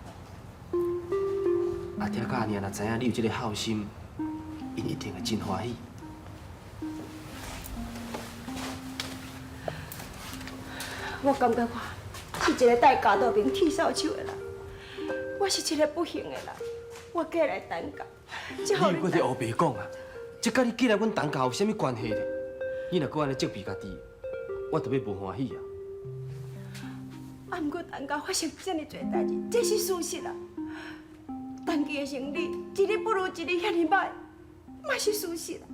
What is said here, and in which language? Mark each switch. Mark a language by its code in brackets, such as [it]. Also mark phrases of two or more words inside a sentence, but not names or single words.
[nan] 阿爹甲阿娘若知影你有这个孝心，因一定会真欢喜。我感觉我是一个待家道面剃扫帚的人，我是一个不幸的人，我嫁来等家，只好你有搁伫黑白讲啊？这甲你嫁来阮东家有啥物关系呢？你若搁安尼责备家己，我特别无欢喜啊！啊，毋过东家发生这么多代志，这是事实啊。东家的生理一日不如一日，遐尼歹，嘛是事实啊。